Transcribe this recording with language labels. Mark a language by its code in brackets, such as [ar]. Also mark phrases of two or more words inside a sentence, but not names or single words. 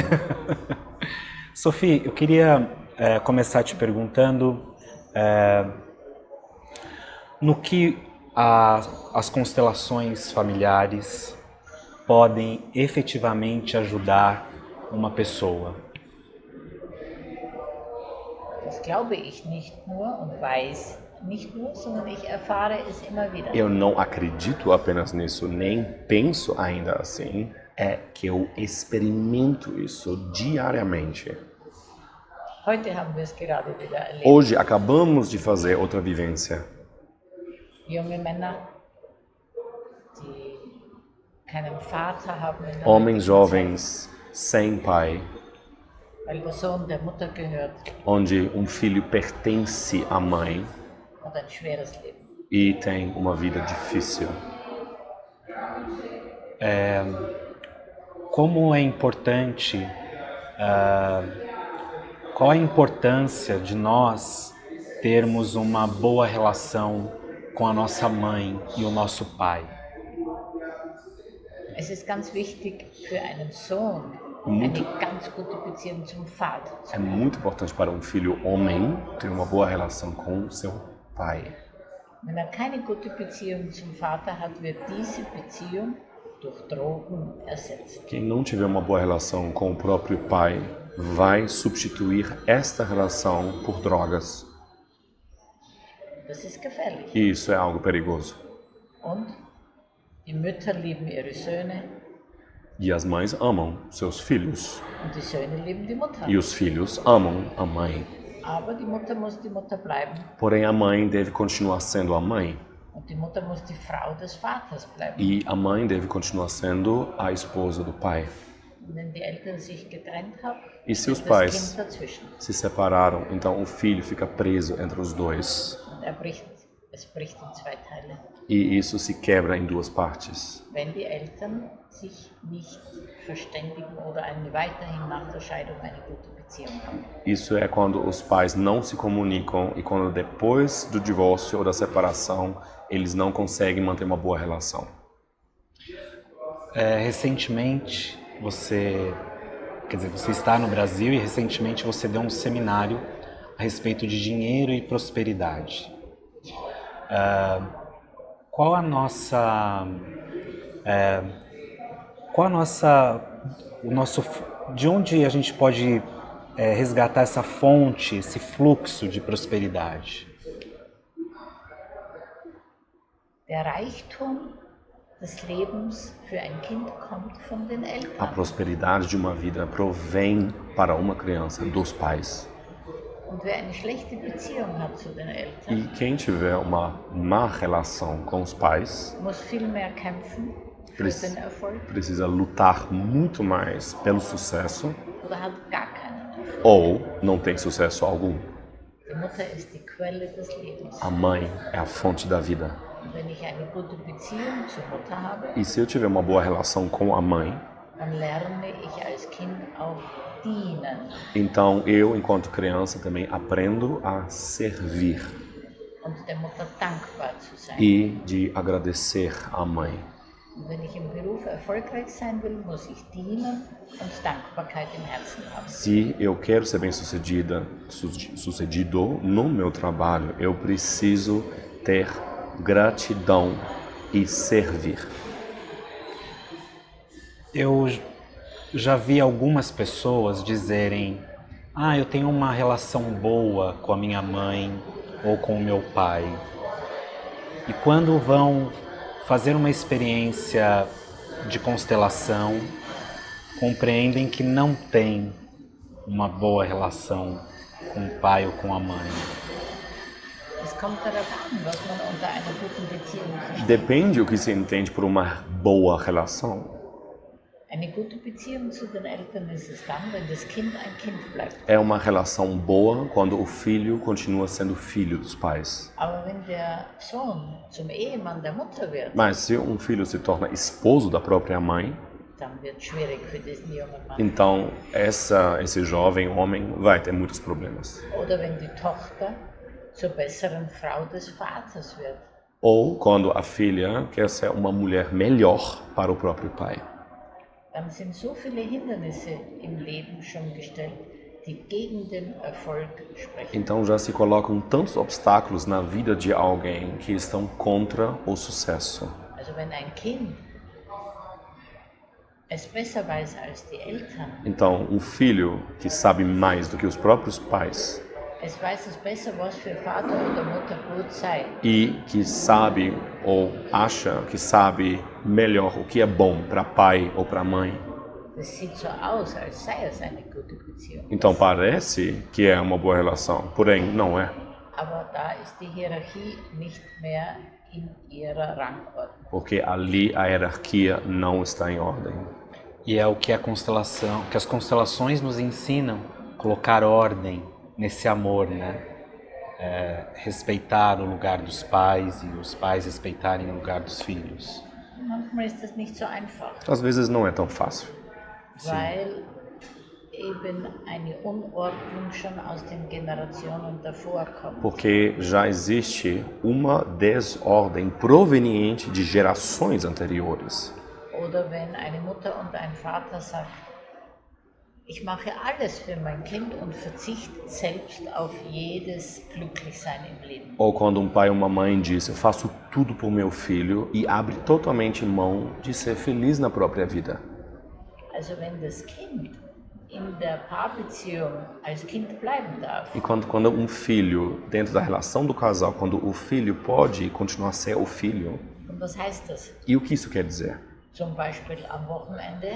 [pt] Sophie, eu queria começar te perguntando no que as constelações familiares podem efetivamente ajudar uma pessoa. [de] Das glaube ich nicht nur und weiß nicht nur, sondern ich erfahre es immer wieder. [pt] Eu não acredito apenas nisso, nem penso ainda assim. É que eu experimento isso diariamente. [de] Heute haben wir es gerade wieder erlebt. [pt] Hoje acabamos de fazer outra vivência. [de] Junge Männer, die keinen Vater haben in der [pt] Homens [de] heutigen [pt] jovens sem pai, [de] Zeit, weil der Sohn der Mutter gehört [pt] onde filho pertence à mãe [de] und ein schweres Leben. [pt] e tem uma vida difícil. Como é importante, qual a importância de nós termos uma boa relação com a nossa mãe e o nosso pai? [de] Es ist ganz wichtig für einen Sohn, eine ganz gute Beziehung zum Vater zu [pt] É [de] haben. [pt] muito importante para filho homem ter uma boa relação com seu pai. [de] Wenn keine gute Beziehung zum Vater hat, wird diese Beziehung durch Drogen ersetzt. [pt] Quem não tiver uma boa relação com o próprio pai vai substituir esta relação por drogas. [de] Das ist gefährlich. [pt] E isso é algo perigoso. [de] Und die Mütter lieben ihre Söhne [pt] E as mães amam seus filhos. [de] und die Söhne lieben die Mutter. [pt] E os filhos amam a mãe. [de] Aber die Mutter muss die Mutter bleiben [pt] Porém, a mãe deve continuar sendo a mãe. [de] und die Mutter muss die Frau des Vaters bleiben. [pt] E a mãe deve continuar sendo a esposa do pai. [de] Und wenn die Eltern sich getrennt haben, [pt] E se os [de] ist das [pt] pais [de] Kind dazwischen. [pt] se separaram, então o filho fica preso entre os dois. [de] Und es bricht in zwei Teile. [pt] E isso se quebra em duas partes. [de] Wenn die Eltern sich nicht verständigen oder weiterhin nach der Scheidung eine gute Beziehung haben. [pt] Isso é quando os pais não se comunicam e quando depois do divórcio ou da separação eles não conseguem manter uma boa relação. Recentemente você está no Brasil e recentemente você deu um seminário a respeito de dinheiro e prosperidade. De onde a gente pode resgatar essa fonte, esse fluxo de prosperidade? [de] Der Reichtum des Lebens für ein Kind kommt von den [pt] A [de] Eltern. [pt] prosperidade de uma vida provém para uma criança dos pais. [de] Und wer eine schlechte Beziehung hat zu den Eltern, [pt] E quem tiver uma má relação com os pais [de] muss viel mehr kämpfen für den Erfolg [pt] precisa lutar muito mais pelo sucesso [de] oder hat gar keinen Erfolg. [pt] ou não tem sucesso algum. [de] Die Mutter ist die Quelle des Lebens. [pt] A mãe é a fonte da vida. [de] Und wenn ich eine gute Beziehung zur Mutter habe, [pt] E se eu tiver uma boa relação com a mãe, [de] dann lerne ich als Kind auch dienen [pt] então eu, enquanto criança, também aprendo a servir [de] und der Mutter dankbar zu sein. [pt] e de agradecer à mãe. [de] Und wenn ich im Beruf erfolgreich sein will, muss ich dienen und Dankbarkeit im Herzen haben. [pt] Se eu quero ser sucedido no meu trabalho, eu preciso ter gratidão e servir. Eu já vi algumas pessoas dizerem: eu tenho uma relação boa com a minha mãe ou com o meu pai. E quando vão fazer uma experiência de constelação, compreendem que não tem uma boa relação com o pai ou com a mãe? [de] Es kommt darauf an, was man unter einer guten Beziehung versteht. [pt] Depende o que se entende por uma boa relação. [de] Eine gute Beziehung zu den Eltern ist es dann, wenn das Kind ein Kind bleibt. [pt] É uma relação boa quando o filho continua sendo filho dos pais. [de] Aber wenn der Sohn zum Ehemann der Mutter wird, [pt] Mas se um filho se torna esposo da própria mãe, [de] dann wird es schwierig für diesen jungen Mann. [pt] então esse jovem homem vai ter muitos problemas. [de] Oder wenn die Tochter zur besseren Frau des Vaters wird. [pt] Ou quando a filha quer ser uma mulher melhor para o próprio pai. [de] Dann sind so viele Hindernisse im Leben schon gestellt, die gegen den Erfolg sprechen. [pt] Então já se colocam tantos obstáculos na vida de alguém que estão contra o sucesso. [de] Also wenn ein Kind es besser weiß als die Eltern, [pt] Então, um filho que sabe mais do que os próprios pais [de] es weiß es besser, was für Vater oder Mutter gut sei, [pt] e que sabe ou acha que sabe melhor o que é bom para pai ou para mãe, [de] das sieht so aus, als sei es eine gute Beziehung. [pt] então parece que é uma boa relação, porém não é, [de] Aber da ist die Hierarchie nicht mehr in ihrer Rangordnung. [pt] porque ali a hierarquia não está em ordem. E é o que que as constelações nos ensinam, colocar ordem nesse amor, né? Respeitar o lugar dos pais e os pais respeitarem o lugar dos filhos. [de] Manchmal ist das nicht so einfach, [pt] Às vezes não é tão fácil, [de] weil eben eine Unordnung schon aus den Generationen davor kommt. [pt] porque já existe uma desordem proveniente de gerações anteriores. [de] Oder wenn eine Mutter und ein Vater sagt, ich mache alles für mein Kind und verzichte selbst auf jedes Glücklichsein im Leben. [pt] Ou quando um pai ou uma mãe diz, eu faço tudo por meu filho e abre totalmente mão de ser feliz na própria vida. [de] Also wenn das Kind in der Paarbeziehung als Kind bleiben darf, [pt] E quando um filho, dentro da relação do casal, quando o filho pode continuar a ser o filho, [de] und was heißt das? [pt] e o que isso quer dizer? [de] Zum Beispiel am Wochenende,